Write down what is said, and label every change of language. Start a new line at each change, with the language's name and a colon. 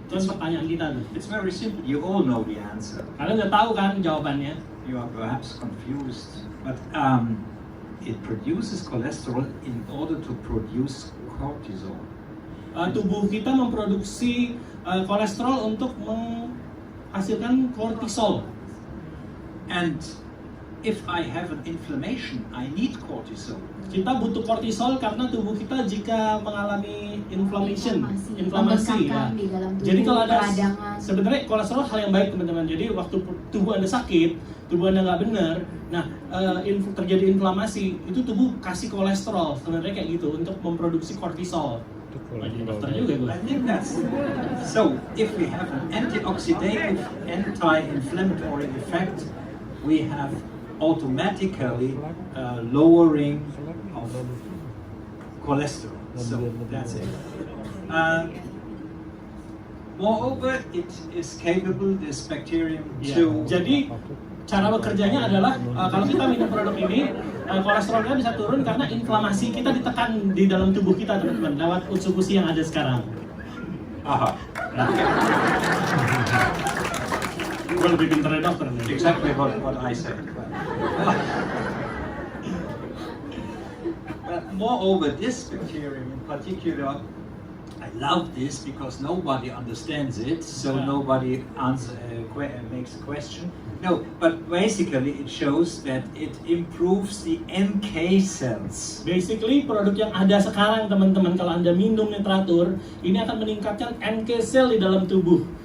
Indonesian: Itu pertanyaan kita tuh.
English: It's very simple. You all know the answer.
Indonesian: Kalian udah tahu kan jawabannya?
English: You are perhaps confused, but it produces cholesterol in order to produce cortisol.
Indonesian: Tubuh kita memproduksi kolesterol untuk menghasilkan kortisol.
English: And if I have an inflammation, I need cortisol.
Indonesian: Kita butuh kortisol karena tubuh kita jika mengalami inflammation, inflamasi ya. Di dalam tubuh, Jadi kalau ada peradangan. sebenarnya kolesterol hal yang baik, teman-teman. Jadi waktu tubuh Anda sakit, tubuh Anda nggak benar, nah terjadi inflamasi, itu tubuh kasih kolesterol sebenarnya kayak gitu untuk memproduksi kortisol. Lagi dokter juga gue.
English: I think that's so. If we have an antioxidative, anti-inflammatory effect, we have automatically lowering of cholesterol. So that's it. Moreover, it is capable, this bacterium, to
Indonesian: Jadi cara bekerjanya adalah kalau kita minum produk ini, kolesterolnya bisa turun karena inflamasi kita ditekan di dalam tubuh kita, teman-teman, lewat Utsukushii yang ada sekarang. Aha. Gue lebih pintar dari dokter nih.
English: Exactly what I said. But moreover, this bacterium in particular, I love this because nobody understands it, so nobody makes a question. No, but basically it shows that it improves the NK cells.
Indonesian: Basically, produk yang ada sekarang, teman-teman, kalau Anda minumnya teratur, ini akan meningkatkan NK cell di dalam tubuh.